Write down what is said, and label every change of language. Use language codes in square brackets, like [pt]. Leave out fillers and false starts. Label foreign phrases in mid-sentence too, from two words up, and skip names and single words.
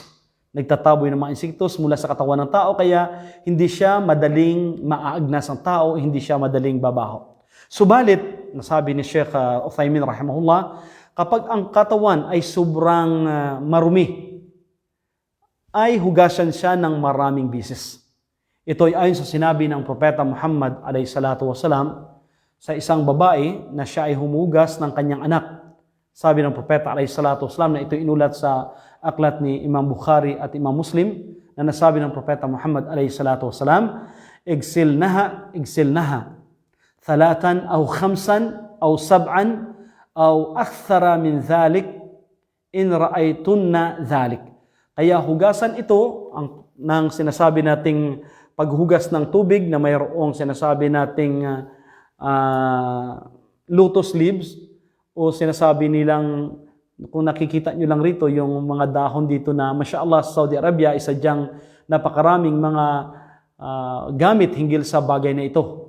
[tl] Nagtataboy ng mga insektos mula sa katawan ng tao, kaya hindi siya madaling maaagnas ng tao, hindi siya madaling babaho. Subalit, nasabi ni Sheikh Uthaymin rahimahullah, kapag ang katawan ay sobrang marumi, ay hugasan siya ng maraming bisis. Ito ay ayon sa sinabi ng Propeta Muhammad [ar] عليه الصلاة والسلام [tl] sa isang babae na siya ay humugas ng kanyang anak. Sabi ng Propeta [ar] عليه الصلاة والسلام [tl] na ito inulat sa aklat ni Imam Bukhari at Imam Muslim, na nasabi ng Propeta Muhammad [ar] عليه الصلاة والسلام اغسلنها ثلاثا أو خمسا أو سبعا أو أكثر من ذلك إن رأيتن ذلك. [tl] Kaya hugasan ito ng sinasabi nating paghugas ng tubig na mayroong sinasabi nating [en] lotus leaves [tl] o sinasabi nilang, kung nakikita nyo lang rito, yung mga dahon dito na mashallah sa Saudi Arabia, isa diyang napakaraming mga gamit hinggil sa bagay na ito.